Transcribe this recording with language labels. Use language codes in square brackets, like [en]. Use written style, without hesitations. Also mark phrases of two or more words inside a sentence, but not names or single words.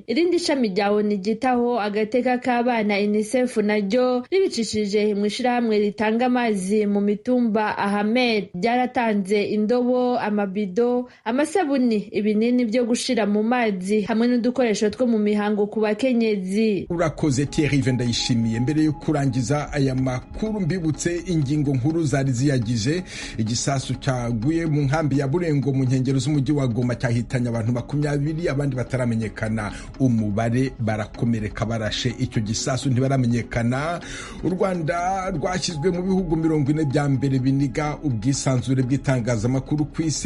[rn] Irindi shami rya ONU ryitaho agateka k'abana UNICEF naryo ribicishije mu ishirahamwe ritanga amazi mu mitumba Ahmed ryaratanze indobo, amabido, amasabuni, ibinini byo gushira mu mazi hamwe n'udukoresho two mu mihango ku bakenyezi. Urakoze Thierry Vendayishimiye. [rw] Mbere yo kurangiza aya makuru mbibutse ingingo nkuru zari ziyagije. Igisasu cyaguye mu nkambi ya Burengo mu nkengero z'umujyi wa Goma cyahitanye abantu 20 abandi bataramenyekana umubare barakomereka barashe. Icyo gisasu ntibaramenyekana. U Rwanda rwashyizwe mu bihugu 40 bya mbere biniga ubwisanzure bw'itanga amakuru ku isi.